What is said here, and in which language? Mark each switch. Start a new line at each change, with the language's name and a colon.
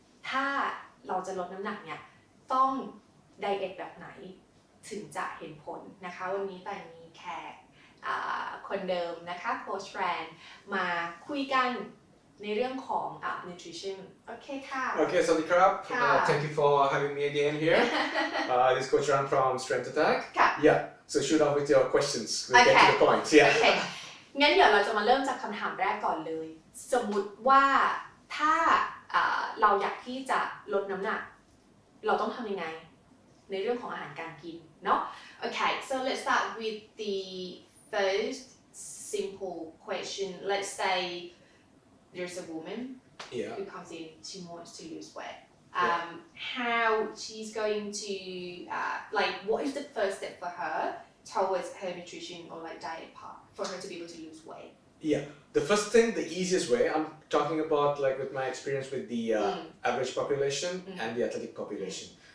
Thai: ถ้าเราจะลดน้ำหนักเนี่ยต้องไดเอทแบบไหนถึงจะเห็นผลนะคะวันนี้แต่มีแขกคนเดิมนะคะโค้ชแฟนมาคุยกันในเรื่องของnutrition โอเคค่ะ
English: Okay, Sadikap, thank you for having me again here. This is Coach Ran from Strength Attack.
Thai: ค่ะ
English: Yeah, so shoot off with your questions. We'll get to the point. Yeah.
Thai: โอเคงั้นเดี๋ยวเราจะมาเริ่มจากคำถามแรกก่อนเลยสมมุติว่าถ้าเราอยากที่จะลดน้ำหนักเราต้องทำยังไงในเรื่องของอาหารการกินเนาะ
English: Okay, so let's start with the first simple question. Let's say there's a woman who comes in, she wants to lose weight. How she's going to like what is the first step for her towards her nutrition or like diet part for her to be able to lose weight? Yeah, the first thing, the easiest way, I'm talking about like with my experience with the average population and the athletic population.